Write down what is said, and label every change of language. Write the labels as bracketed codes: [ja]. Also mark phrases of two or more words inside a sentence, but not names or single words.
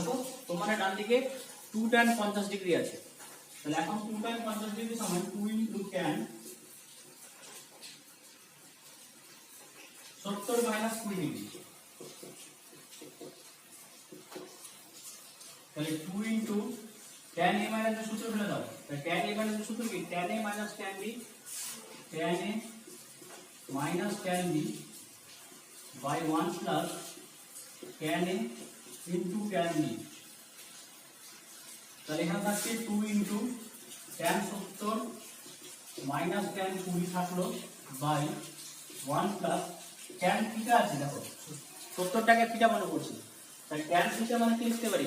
[bn] দেখো তোমার ডান দিকে 2 tan 50 ডিগ্রি আছে, তাহলে এখন 2 tan 50 ডিগ্রি সমান [en] 2 into tan 70 minus 20 [bn] ডিগ্রি। তাহলে [en] 2 into tan a minus [bn] এর সূত্র ফেলে দাও। তাহলে [en] tan a minus [bn] এর সূত্র কি? [en] tan a minus tan b, tan a minus tan b by 1 plus tan a into tan b। [bn] তাহলে এখানে থাকছে [en] 2 into tan 70 minus tan 20 [bn] থাকলো [en] by 1 plus tan [bn] থিটা আছে। দেখো 70 টাকে থিটা মনে করছি, তাহলে tan থিটা মানে কি লিখতে পারি?